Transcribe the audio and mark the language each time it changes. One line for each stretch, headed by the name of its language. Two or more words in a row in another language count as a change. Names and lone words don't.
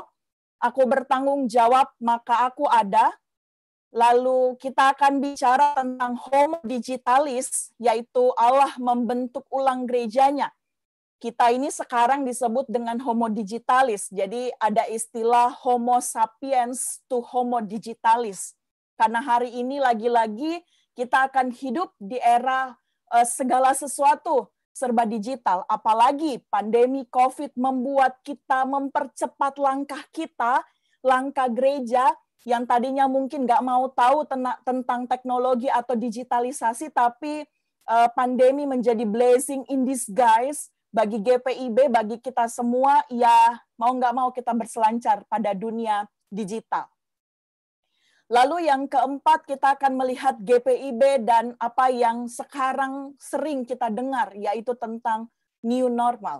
Indonesian: Aku bertanggung jawab, maka aku ada. Lalu kita akan bicara tentang
Latin: homo digitalis,
Indonesian: yaitu Allah membentuk ulang gerejanya. Kita ini sekarang disebut dengan
Latin: homo digitalis.
Indonesian: Jadi ada istilah
Latin: homo sapiens
Indonesian: to
Latin: homo digitalis.
Indonesian: Karena hari ini lagi-lagi kita akan hidup di era segala sesuatu serba digital. Apalagi pandemi COVID membuat kita mempercepat langkah kita, langkah gereja yang tadinya mungkin nggak mau tahu tentang teknologi atau digitalisasi, tapi pandemi menjadi
English: blessing in disguise
Indonesian: bagi GPIB, bagi kita semua, ya mau nggak mau kita berselancar pada dunia digital. Lalu yang keempat, kita akan melihat GPIB dan apa yang sekarang sering kita dengar, yaitu tentang
English: new normal.